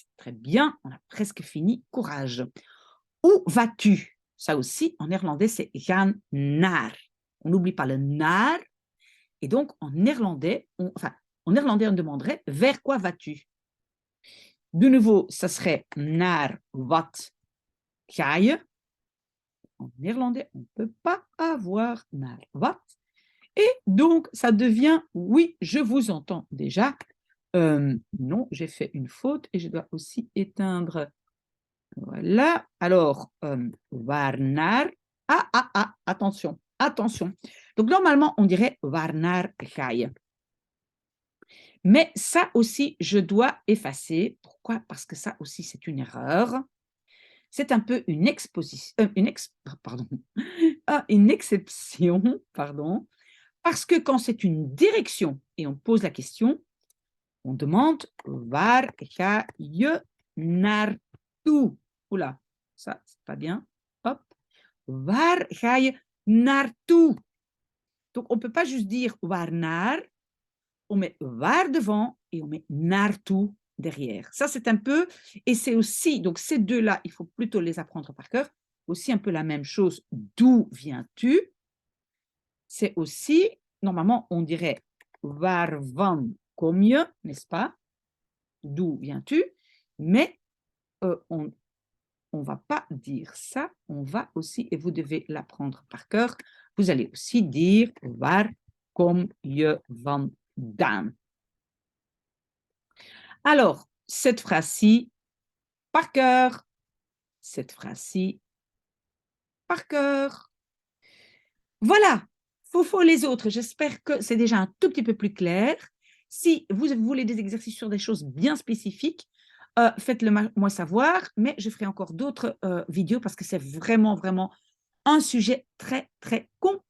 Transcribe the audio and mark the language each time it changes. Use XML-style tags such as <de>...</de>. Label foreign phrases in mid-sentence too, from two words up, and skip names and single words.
<fr>Très bien, on a presque fini. Courage. Où vas-tu? Ça aussi, en néerlandais, c'est</fr> <nl>gaan naar.</nl> <fr>On n'oublie pas le naar. Et donc, en néerlandais, on demanderait vers quoi vas-tu? De nouveau, ça serait</fr> <nl>naar wat ga je?</nl> <fr>En néerlandais, on ne peut pas avoir</fr> <nl>naar wat.</nl> <fr>Et donc, ça devient oui, je vous entends déjà. Non, j'ai fait une faute et je dois aussi éteindre. Voilà. Alors, waarnaar. Attention, attention. Donc, normalement, on dirait</fr> <nl>waarnaar ga je.</nl> <fr>Mais ça aussi, je dois effacer. Pourquoi? Parce que ça aussi, c'est une erreur. C'est un peu une exposition, une exception, pardon, Parce que quand c'est une direction et on pose la question, on demande</fr> <nl>waar ga je naartoe?</nl> <fr>Oula, ça, c'est pas bien. Hop.</fr> <nl>Waar ga je naartoe?</nl> <fr>Donc, on ne peut pas juste dire waarnaar. On met waar devant et on met naartoe derrière. Ça, c'est un peu, et c'est aussi, donc ces deux-là, il faut plutôt les apprendre par cœur. Aussi un peu la même chose. D'où viens-tu? C'est aussi, normalement, on dirait</fr> <nl>waarvan kom je,</nl> <fr>n'est-ce pas? D'où viens-tu? Mais on ne va pas dire ça, on va aussi, et vous devez l'apprendre par cœur, vous allez aussi dire</fr> <nl>waar kom je vandaan.</nl> <fr>Alors, cette phrase-ci, par cœur, cette phrase-ci, par cœur. Voilà, Fofo les autres, j'espère que c'est déjà un tout petit peu plus clair. Si vous voulez des exercices sur des choses bien spécifiques, faites-le moi savoir, mais je ferai encore d'autres vidéos parce que c'est vraiment, vraiment un sujet très, très complexe.</fr>